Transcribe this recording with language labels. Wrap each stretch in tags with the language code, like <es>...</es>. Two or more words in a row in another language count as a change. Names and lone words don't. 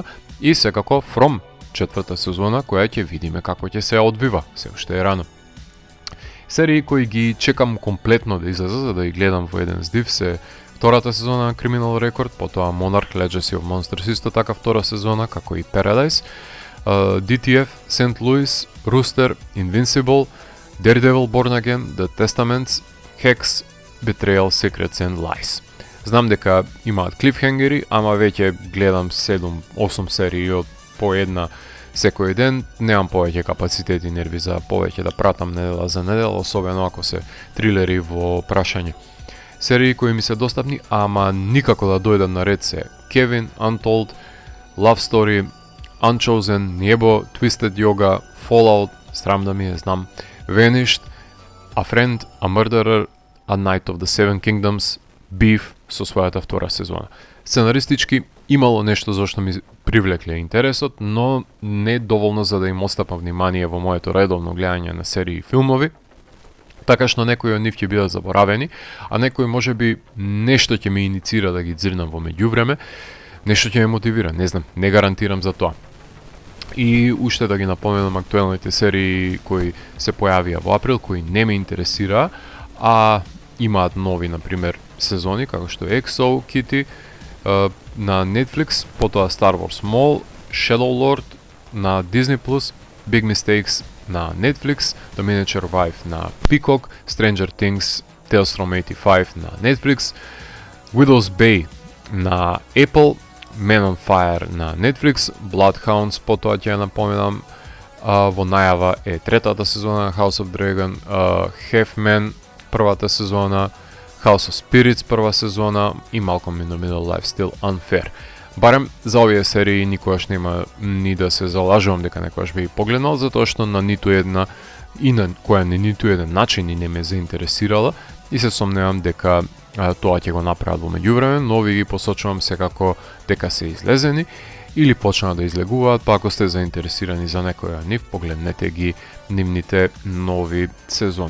<mk>И секако From, четврта сезона, која ќе видиме како ќе се одвива, се уште е рано. Серии кои ги чекам комплетно да излезат за да ги гледам во еден здив се втората сезона на Criminal Record, потоа Monarch Legacy of Monsters исто така втора сезона, како и Paradise, DTF, St. Louis, Rooster, Invincible, Daredevil Born Again, The Testaments, Hex, Betrayal, Secrets and Lies. Знам дека имаат клифхенгери, ама веќе гледам 7-8 серии од по една секој ден, немам повеќе капацитет и нерви за повеќе да пратам недела за недела, особено ако се трилери во прашање. Серии кои ми се достапни, ама никако да дојдат на ред се Kevin, Untold, Love Story, Unchosen, Небо, Twisted Yoga, Fallout, срам да ми е, знам, Vanished, A Friend, A Murderer, A Night of the Seven Kingdoms, Beef со својата втора сезона. Сценаристички имало нешто зашто ми привлекле интересот, но не доволно за да им остапам внимание во моето редовно гледање на серии и филмови, така што некои од нив ќе бидат заборавени, а некои можеби нешто ќе ме иницира да ги дзирнам во меѓувреме, нешто ќе ме мотивира, не знам, не гарантирам за тоа. И уште да ги напоменам актуелните серии кои се појавија во април, кои не ме интересираа, а имаат нови, например, сезони, како што EXO, Kitty, на Netflix, потоа Star Wars Mall, Shadow Lord на Disney+, Big Mistakes на Netflix, The Miniature Wife на Peacock, Stranger Things, Tales from 85 на Netflix, Widow's Bay на Apple, Man on Fire на Netflix, Bloodhounds, потоа ќе ја напоменам, во најава е третата сезона House of Dragon, Half-Men, првата сезона, House of Spirits прва сезона и Malcolm in the Middle Life Still Unfair. Барем за овие серии никогаш нема ни да се залажувам дека некогаш би погледнал, затоа што на ниту една и на која на ниту еден начин и не ме заинтересирала и се сомневам дека тоа ќе го направат во меѓувреме, но ви ги посочувам секако дека се излезени или почнаа да излегуваат, па ако сте заинтересирани за некоја нив, погледнете ги нивните нови сезони.</mk>